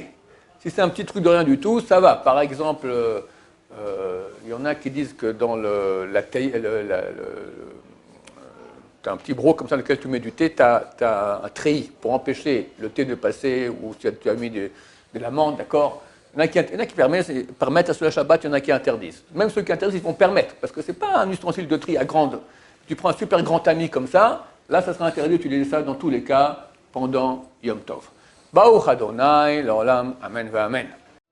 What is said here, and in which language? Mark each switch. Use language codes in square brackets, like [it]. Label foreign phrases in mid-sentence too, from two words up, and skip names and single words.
[fr] Si c'est un petit truc de rien du tout, ça va. Par exemple, il y en a qui disent que dans tu as un petit broc comme ça dans lequel tu mets du thé, tu as un treillis pour empêcher le thé de passer, ou si tu as mis de l'amande, d'accord. Il y en a qui permettent à ceux-là Shabbat, il y en a qui interdisent. Même ceux qui interdisent, ils vont permettre, parce que ce n'est pas un ustensile de tri à grande. Tu prends un super grand tamis comme ça, là, ça sera interdit d'utiliser ça dans tous les cas pendant Yom Tov. [he] ברוך ה', לעולם, אמן ואמן.